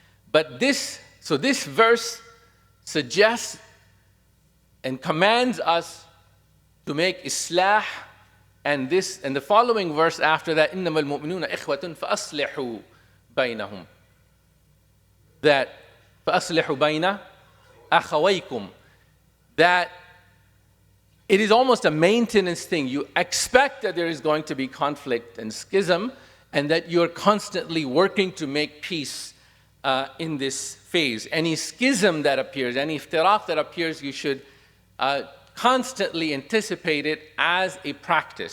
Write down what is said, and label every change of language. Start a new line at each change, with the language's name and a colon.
English: But this verse suggests and commands us to make islah, and the following verse after that,
Arabic: إِنَّمَا الْمُؤْمِنُونَ إِخْوَةٌ فَأَصْلِحُوا بَيْنَهُمْ. That فَأَصْلِحُوا بَيْنَ أَخَوَيْكُمْ.
English: That it is almost a maintenance thing. You expect that there is going to be conflict and schism, and that you're constantly working to make peace in this phase. Any schism that appears, any iftiraq that appears, you should constantly anticipate it as a practice.